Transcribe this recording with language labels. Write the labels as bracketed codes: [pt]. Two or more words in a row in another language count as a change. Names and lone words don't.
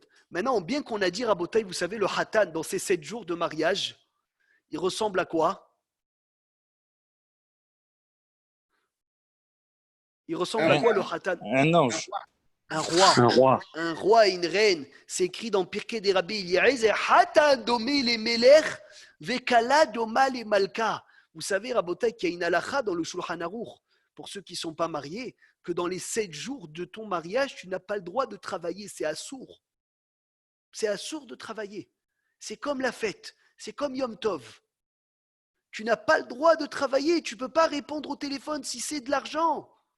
[fr] Maintenant, bien qu'on a dit Rabotai, vous savez, le Hatan, dans ces 7 jours de mariage, il ressemble à quoi? Il ressemble à quoi le Hatan? Un ange. Un roi. Un roi. Un roi et une reine. C'est écrit dans Pirkei des Rabbi Eliezer, [he] חתן דומה למלך, וכלה דומה למלכה. [fr] Vous savez, Rabotai, qu'il y a une halakha dans le Shulchan Aruch, pour ceux qui ne sont pas mariés, que dans les 7 jours de ton mariage, tu n'as pas le droit de travailler. C'est assourd. C'est assourd de travailler. C'est comme la fête. C'est comme [he] יום טוב. [fr] Tu n'as pas le droit de travailler. Tu ne peux pas répondre au téléphone si c'est de l'argent.